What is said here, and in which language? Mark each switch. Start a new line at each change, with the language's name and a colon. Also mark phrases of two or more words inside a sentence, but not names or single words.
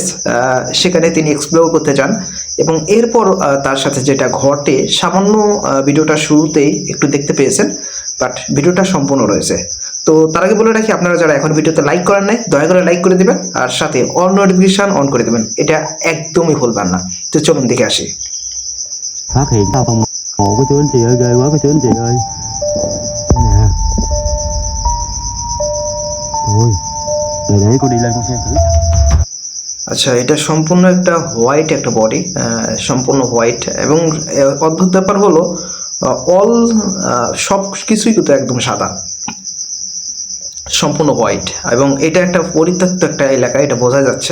Bangla: সেখানে তিনি এক্সপ্লোর করতে যান এবং এরপর তার সাথে যেটা ঘটে, সামান্য ভিডিওটা শুরুতেই একটু দেখতে পেয়েছেন, বাট ভিডিওটা সম্পূর্ণ রয়েছে। তো তার আগে বলে রাখি, আপনারা যারা এখন ভিডিওতে লাইক করেন নাই, দয়া করে লাইক করে দেবেন আর সাথে
English: all notification
Bangla: অন করে দেবেন, এটা একদমই ভুলবেন না। তো চলুন দেখে আসি।
Vietnamese: Phát hiện tao phòng mộ của chú anh chị ơi, ghê quá cái chú anh chị ơi. Đây nè. Thôi, để cô đi lên con xem thử.
Bangla: আচ্ছা, এটা সম্পূর্ণ একটা হোয়াইট একটা বডি, সম্পূর্ণ হোয়াইট, এবং অদ্ভুত ব্যাপার হলো অল সব কিছুই কিন্তু একদম সাদা, সম্পূর্ণ হোয়াইট, এবং এটা একটা পরিত্যক্ত একটা এলাকা, এটা বোঝা যাচ্ছে।